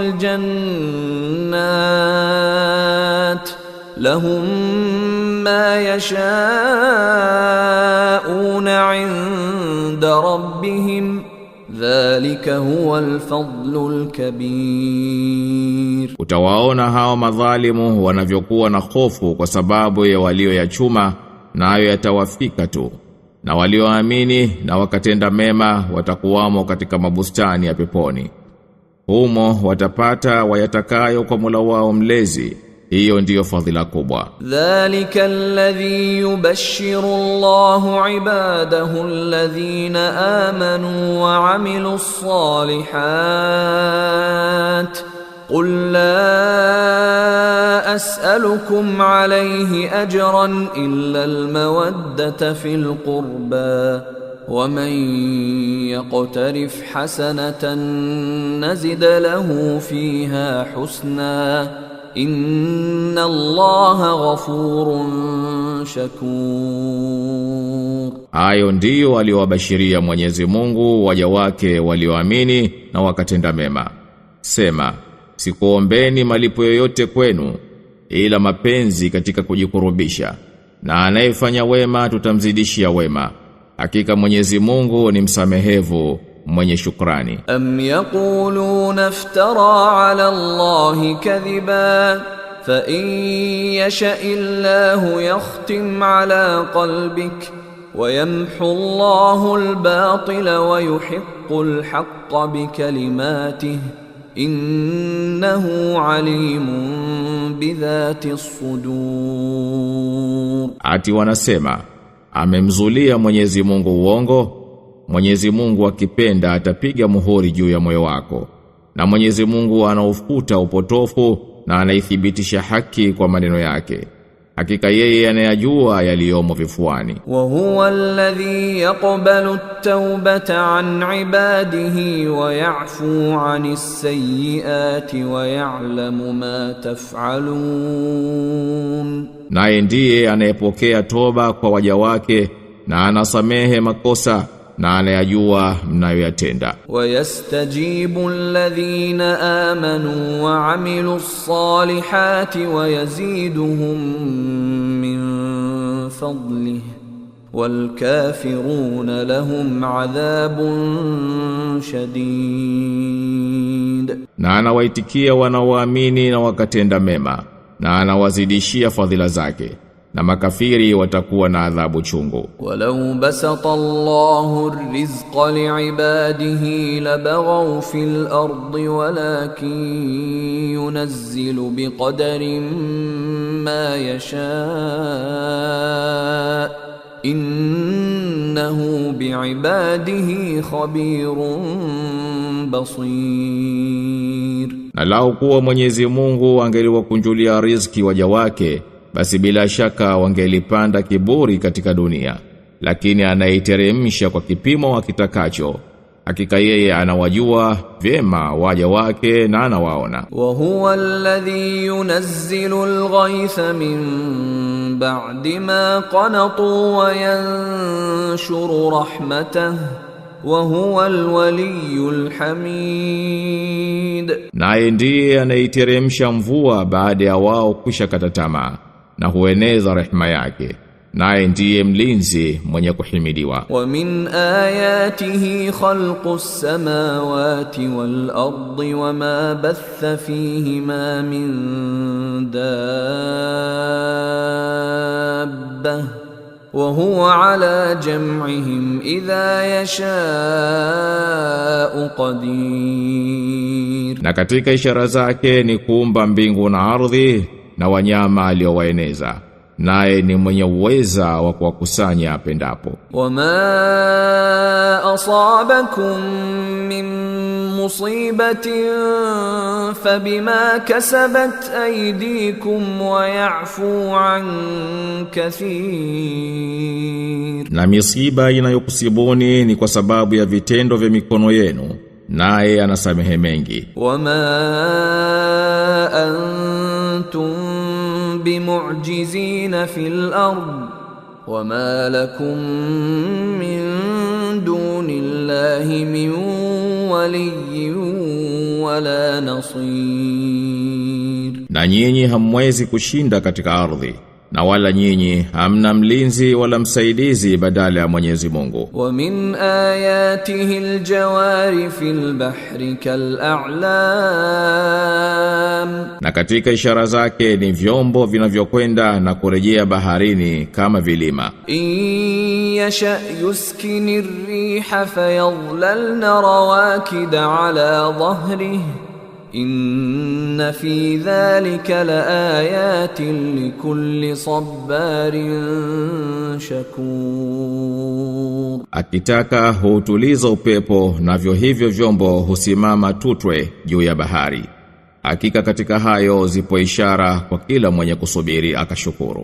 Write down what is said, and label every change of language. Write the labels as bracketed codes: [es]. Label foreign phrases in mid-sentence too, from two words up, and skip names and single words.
[ar] الجنات لهم ما يشاءون عند ربهم ذلك هو الفضل الكبير. [sw] Utawaona hao madhalimu wanavyokuwa na hofu kwa sababu ya walioyachuma, nayo yatawafika tu. Na walioamini na wakatenda mema watakuwamo katika mabustani ya peponi. Humo watapata wayatakayo kwa Mola wao mlezi. Hiyo ndiyo fadhila kubwa. [ar] ذلك الذي يبشر الله عباده الذين آمنوا وعملوا صالحات. قل لا أسألكم عليه أجرا إلا المودة في القربى ومن يقترف حسنة نزد له فيها حسنا إن الله غفور شكور. [sw] Hayo ndiyo aliowabashiria Mwenyezi Mungu waja wake walioamini na wakatenda mema. Sema, sikuombeni malipo yoyote kwenu ila mapenzi katika kujikurubisha, na anayefanya wema tutamzidishia wema. Hakika Mwenyezi Mungu ni msamehevu mwenye shukrani. [ar] أم يقولون افترى على الله كذبا فإن يشإ الله يختم على قلبك ويمح الله الباطل ويحق الحق بكلماته إنه عليم بذات الصدور. [sw] Ati wanasema amemzulia Mwenyezi Mungu uongo. Mwenyezi Mungu akipenda atapiga muhuri juu ya moyo wako, na Mwenyezi Mungu anaufuta upotofu na anaithibitisha haki kwa maneno yake. Hakika yeye anayajua yaliyomo vifuani. [ar] وهو الذي يقبل التوبة عن عباده ويعفو عن السيئات ويعلم ما تفعلون. [sw] Naye ndiye anayepokea toba kwa waja wake na anasamehe makosa na anayajua mnayoyatenda. [ar] ويستجيب الذين آمنوا وعملوا الصالحات ويزيدهم من فضله والكافرون لهم عذاب شديد. [sw] Na anawaitikia wanaoamini na wakatenda mema, na anawazidishia fadhila zake, na makafiri watakuwa na adhabu chungu. [ar] ولو بسط الله الرزق لعباده لبغوا في الأرض ولكن ينزل بقدر ما يشاء إنه بعباده خبير بصير. [sw] Na lau kuwa Mwenyezi Mungu angeliwakunjulia riziki waja wake, basi bila shaka wangelipanda kiburi katika dunia, lakini anaiteremsha kwa kipimo akitakacho, hakika yeye anawajua vyema waja wake na anawaona. [ar] وهو الذي ينزل الغيث من بعد ما قنطوا وينشر رحمته وهو الولي الحميد. [sw] Naye ndiye anaiteremsha mvua baada ya wao kisha kata tamaa na hueneza rehema yake. Naye ndiye mlinzi mwenye kuhimidiwa. [ar] ومن آياته خلق السماوات والأرض وما بث فيهما من دابة وهو على جمعهم إذا يشاء قدير. [sw] Na katika ishara zake ni kuumba mbingu na ardhi na wanyama aliowaeneza. Naye ni mwenye uweza wa kuwakusanya apendapo. [ar] وما أصابكم من مصيبة فبما كسبت أيديكم ويعفو عن كثير. [sw] Na misiba inayokusibuni ni kwa sababu ya vitendo vya mikono yenu, naye anasamehe mengi. [ar] وما أنتم بمعجزين في الأرض وما لكم من دون الله من ولي ولا نصير. [sw] Na nyinyi hamwezi kushinda katika ardhi, na wala nyinyi hamna mlinzi wala msaidizi badala ya Mwenyezi Mungu. [ar] ومن آياته الجوار في البحر كالأعلام. [sw] Na katika ishara zake ni vyombo vinavyokwenda na kurejea baharini kama vilima. [ar] إن يشأ يسكن الريح فيظللن رواكد على ظهره إن في ذلك لآيات لكل صبار شكور. [sw] Akitaka hutuliza upepo, navyo hivyo vyombo husimama tutwe juu ya bahari. Hakika katika hayo zipo ishara kwa kila mwenye kusubiri akashukuru.